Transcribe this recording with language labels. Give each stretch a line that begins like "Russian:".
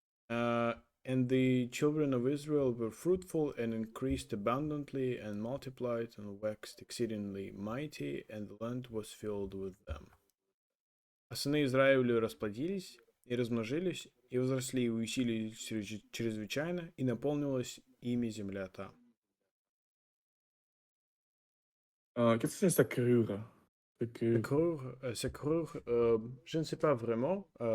English: Uh, and the children of Israel were fruitful and increased abundantly and multiplied and waxed exceedingly mighty, and the land was filled with them.
Russian: А сыны Израиля расплодились и размножились, и возросли и усилились чрезвычайно, и наполнилась ими земля та.
French: Qu'est-ce que c'est s'accrure? S'accrure. S'accrure, je ne sais pas vraiment.